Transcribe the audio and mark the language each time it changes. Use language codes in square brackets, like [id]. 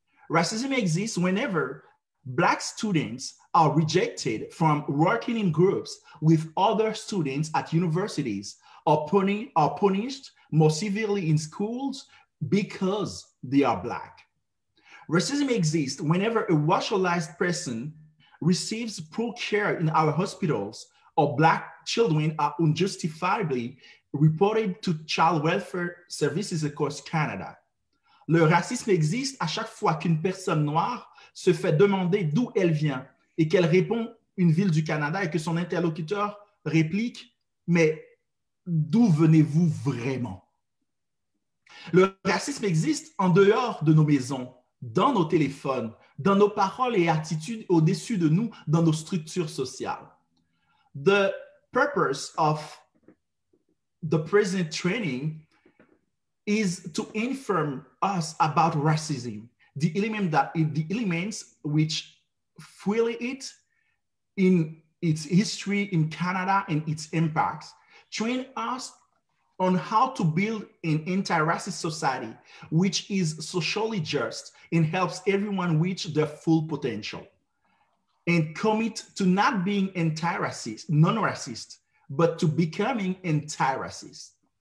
[en] Racism exists whenever Black students are rejected from working in groups with other students at universities or punished more severely in schools because they are Black. Racism exists whenever a racialized person receives poor care in our hospitals or Black children are unjustifiably reported to child welfare services across Canada. [fr] Le racisme existe à chaque fois qu'une personne noire se fait demander d'où elle vient et qu'elle répond une ville du Canada et que son interlocuteur réplique « Mais d'où venez-vous vraiment ?» Le racisme existe en dehors de nos maisons, dans nos téléphones, dans nos paroles et attitudes au-dessus de nous, dans nos structures sociales. [en] The purpose of the present training is to inform us about racism, the elements which fuel it in its history in Canada and its impacts, train us on how to build an anti-racist society which is socially just and helps everyone reach their full potential, and commit to not being anti-racist, non-racist, but to becoming anti-racist.